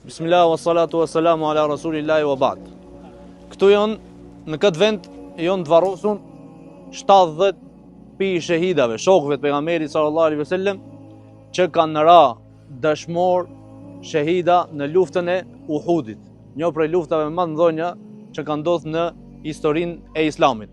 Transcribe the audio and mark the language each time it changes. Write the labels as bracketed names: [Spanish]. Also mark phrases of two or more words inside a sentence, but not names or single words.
[Arabic] بسم الله و الصلاة و السلام على رسول الله و بعد. [Albanian] Këtu janë, në këtë vend, janë të varrosun 70 pi shahidave, shokëve të pejgamberit [Arabic] صلى الله عليه وسلم, [Albanian] që kanë ra dëshmor shahida në luftën e Uhudit, një prej luftave më të mëdha që kanë ndodhur në historinë e Islamit.